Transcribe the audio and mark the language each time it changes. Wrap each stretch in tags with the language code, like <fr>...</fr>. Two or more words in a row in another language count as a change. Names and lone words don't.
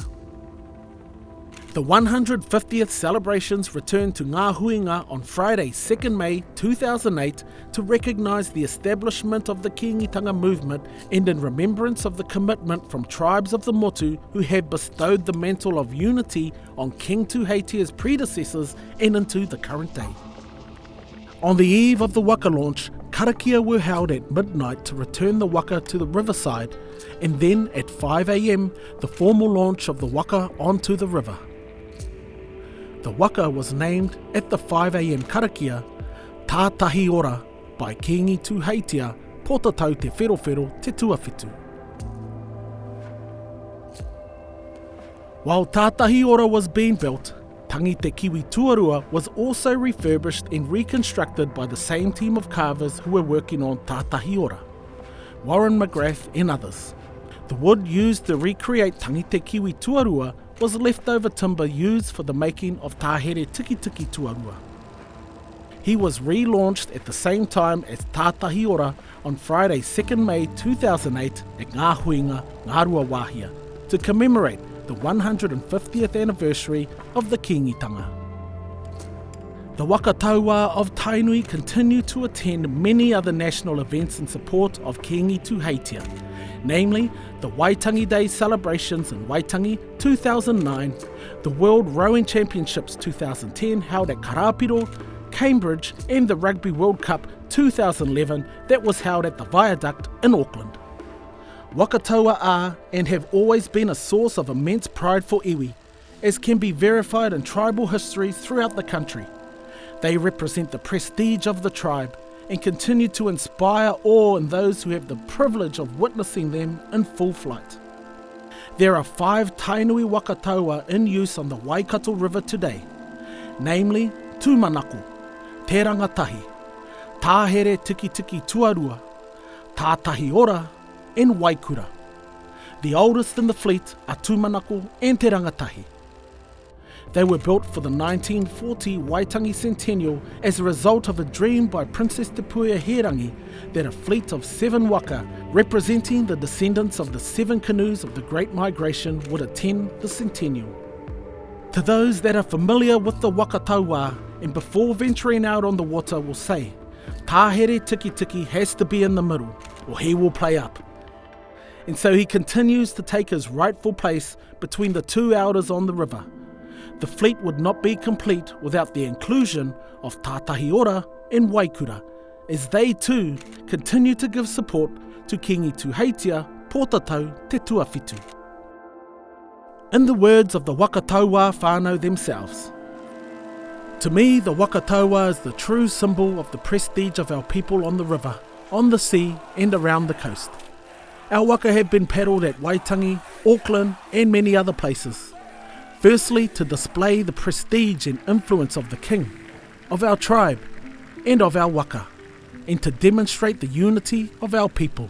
<en>The 150th celebrations returned to Ngā Huinga on Friday 2nd May 2008 to recognise the establishment of the Kingitanga movement and in remembrance of the commitment from tribes of the Motu who had bestowed the mantle of unity on King Tuheitia's predecessors and into the current day. On the eve of the waka launch, karakia were held at midnight to return the waka to the riverside, and then at 5 a.m, the formal launch of the waka onto the river. The waka was named at the 5 a.m. karakia Taatahiora by Kingitanga, Pōtatau te Wherowhero te Tuawhitu. While Taatahiora was being built, Tangi te kiwi tuarua was also refurbished and reconstructed by the same team of carvers who were working on Taatahiora, Warren McGrath and others. The wood used to recreate Tangi te kiwi tuarua was leftover timber used for the making of Tāhere Tiki Tiki tuarua. He was relaunched at the same time as Taatahiora on Friday 2nd May 2008 at Ngā Huinga, Ngārua Wāhia, to commemorate the 150th anniversary of the Kingitanga. The</en> <mi>waka tauā</mi> <en>of Tainui continue to attend many other national events in support of Kingitanga, namely the Waitangi Day celebrations in Waitangi 2009, the World Rowing Championships 2010 held at Karapiro, Cambridge, and the Rugby World Cup 2011 that was held at the Viaduct in Auckland.</en> <mi>Waka tauā</mi> <en>are and have always been a source of immense pride for iwi, as can be verified in tribal histories throughout the country. They represent the prestige of the tribe and continue to inspire awe in those who have the privilege of witnessing them in full flight. There are 5 Tainui</en> <mi>waka tauā</mi> <en>in use on the Waikato River today, namely Tūmanaku, Te Rangatahi, Tāhere Tiki Tiki Tuarua, Taatahiora and Waikura. The oldest in the fleet are Tūmanaku and Te Rangatahi. They were built for the 1940 Waitangi Centennial as a result of a dream by Princess Te Puea Herangi that a fleet of 7 waka, representing the descendants of the 7 canoes of the Great Migration, would attend the Centennial. To those that are familiar with the</en> <mi>waka tauā</mi> <en>and before venturing out on the water will say, Tāhere Tiki Tiki has to be in the middle or he will play up. And so he continues to take his rightful place between the 2 elders on the river. The fleet would not be complete without the inclusion of Taatahiora and Waikura, as they too continue to give support to Kingitanga, Pōtatau te Tuawhitu. In the words of the</en> <mi>waka tauā whānau</mi> <en>themselves, To me, the</en> <mi>Waka tauaa</mi> <en>is the true symbol of the prestige of our people on the river, on the sea and around the coast. Our waka have been paddled at Waitangi, Auckland and many other places. Firstly, to display the prestige and influence of the king, of our tribe and of our waka, and to demonstrate the unity of our people.</en>